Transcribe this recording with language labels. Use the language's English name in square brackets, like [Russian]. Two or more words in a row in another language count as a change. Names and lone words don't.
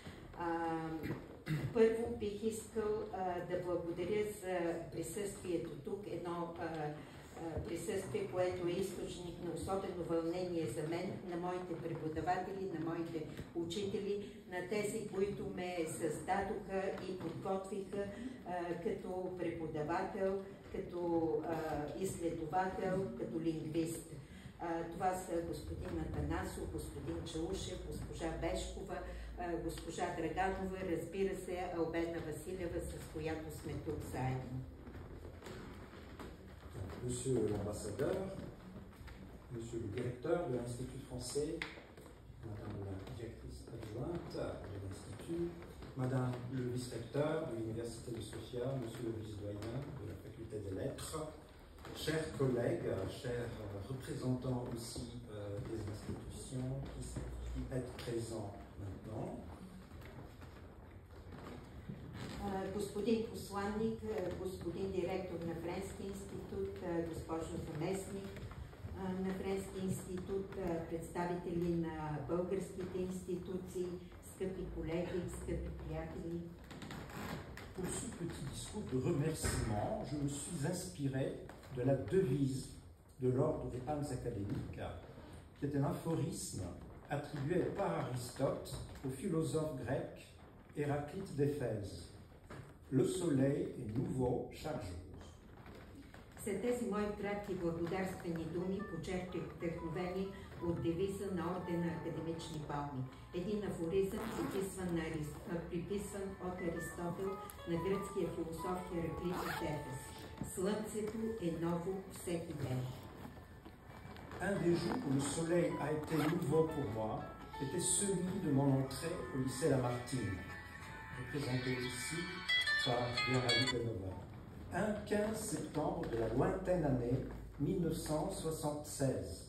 [Bulgarian] Първо бих искал да благодаря за присъствието тук, едно присъствие, което е източник на особено вълнение за мен, на моите преподаватели, на моите учители, на тези, които ме създадоха и подготвиха като преподавател, като изследовател, като лингвист. Това са господин Атанасов, господин Чаушев, госпожа Бешкова, госпожа Драганова, разбира се, Албена Василева, с която сме тук заедно. [French] Monsieur l'ambassadeur, monsieur le directeur de l'Institut français, madame la directrice adjointe de l'Institut, madame le vice-recteur de l'Université de Sofia, monsieur le vice-doyen de la faculté des lettres, chers collègues, chers représentants aussi des institutions qui êtes présents maintenant. [Bulgarian] Господин посланник, господин директор на Френски институт, госпожо заместник на Френски институт, представители на българските институции, скъпи колеги, скъпи приятели. [French] Pour ce petit discours de remerciement, je me suis inspiré de la devise de l'ordre des palmes académiques, qui est un aphorisme attribué par Aristote au philosophe grec Héraclite d'Éphèse. Le soleil est nouveau chaque jour. [Bulgarian] След тези мои кратки благодарствени думи почерпих вдъхновение от девиза на ордена Академични палми. Един афоризъм, приписван от Аристотел на гръцкия философ Хераклит от Ефес. Слънцето е ново всеки ден. [French] Un des jours où le soleil a été nouveau pour moi était celui de mon entrée au lycée Lamartine, représenté ici par Vera Lubenova. Un 15 septembre de la lointaine année 1976.